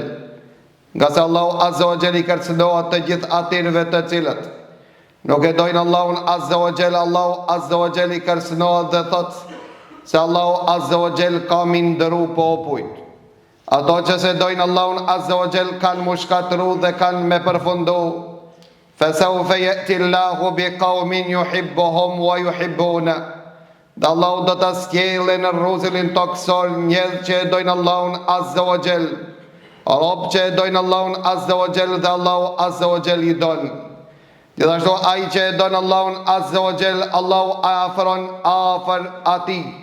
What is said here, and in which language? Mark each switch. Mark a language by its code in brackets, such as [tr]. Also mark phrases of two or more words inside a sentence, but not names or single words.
[sq] Nga se Allahu [ar] عز وجل [sq] i kërcënohet të gjithë atyre të cilët nuk e dojnë Allahun [ar] عز وجل. [sq] Allahu [ar] عز وجل [sq] i kërcënohet dhe thot se Allahu [ar] عز وجل [sq] ka mi ndëru popujt. Ato që se dojnë Allahun [ar] عز وجل [sq] kanë mu shkatru dhe kanë me përfundu. [ar] فسوف يأتي الله بقوم يحبهم ويحبونه. [sq] Dhe Allahu do të skjellë në rruzulin toksor njerëz që e dojnë Allahun [ar] عز وجل, [sq] rob që e dojnë Allahun [ar] عز وجل [sq] dhe Allahu [ar] عز وجل [sq] i don. Gjithashtu ai që e don Allahun [ar] عز وجل, [sq] Allahu e afron afër atij.